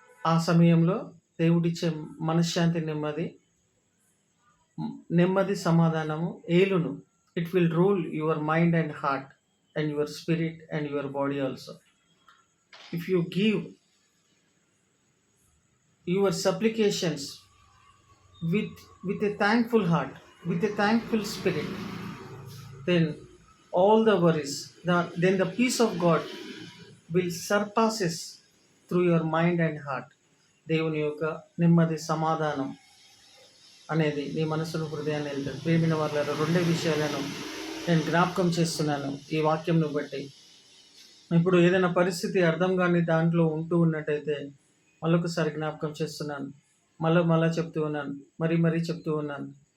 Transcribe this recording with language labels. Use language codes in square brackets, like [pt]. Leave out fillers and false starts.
[te] ఆ సమయంలో దేవుడిచ్చే మనశ్శాంతి, నెమ్మది సమాధానము ఏలును. [en] It will rule your mind and heart and your spirit and your body also. If you give your supplications with a thankful heart, with a thankful spirit, then all the worries, then the peace of God will surpasses through your mind and heart. [te] దేవుని యొక్క నెమ్మది, సమాధానం అనేది నీ మనసును, హృదయాన్ని వెళ్తుంది. ప్రేమిన వాళ్ళ రెండే విషయాలను నేను జ్ఞాపకం చేస్తున్నాను ఈ వాక్యంను బట్టి. ఇప్పుడు ఏదైనా పరిస్థితి అర్థం కాని దాంట్లో ఉంటూ ఉన్నట్టయితే మళ్ళొకసారి జ్ఞాపకం చేస్తున్నాను, మళ్ళా చెప్తూ ఉన్నాను, మరీ చెప్తూ ఉన్నాను.